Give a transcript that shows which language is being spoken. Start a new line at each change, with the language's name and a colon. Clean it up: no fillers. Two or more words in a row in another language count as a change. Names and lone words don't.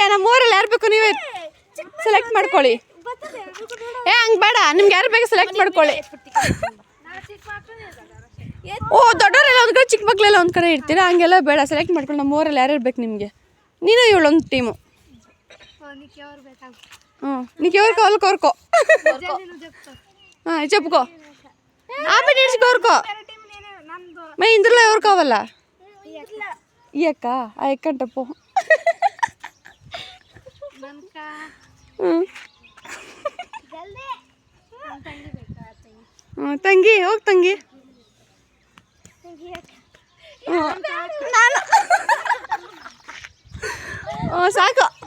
Kannada: ನಮ್ಮ ಊರಲ್ಲಿ ಯಾರು ಬೇಕು ನೀವೇ ಸೆಲೆಕ್ಟ್ ಮಾಡ್ಕೊಳ್ಳಿ. ಹಂಗೆ ಬೇಡ, ನಿಮ್ಗೆ ಯಾರು ಬೇಕು ಸೆಲೆಕ್ಟ್ ಮಾಡ್ಕೊಳ್ಳಿ. ಓ ದೊಡ್ಡವರೆಲ್ಲ ಒಂದು ಕಡೆ, ಚಿಕ್ಕ ಮಕ್ಕಳೆಲ್ಲ ಒಂದು ಕಡೆ ಇರ್ತೀರಾ, ಹಂಗೆಲ್ಲ ಬೇಡ. ಸೆಲೆಕ್ಟ್ ಮಾಡ್ಕೊಳ್ಳಿ. ನಮ್ಮ ಊರಲ್ಲಿ ಯಾರು ಬೇಕು ನಿಮಗೆ? ನೀನು ಇವಳೊಂದು ಟೀಮು.
Telugu: ಹ್ಞೂ నీకు ఎవరు కావాలి కోరుకో. చెప్పుకో. ఆపి నిడిచి కోరుకో. మరి ఇందులో ఎవరు కావాలా? ఈ అక్క ఆ ఎక్క అంట పో.
Kannada: ತಂಗಿ ಹೋಗಿ ತಂಗಿ. ನಾನು ಸಾಕು.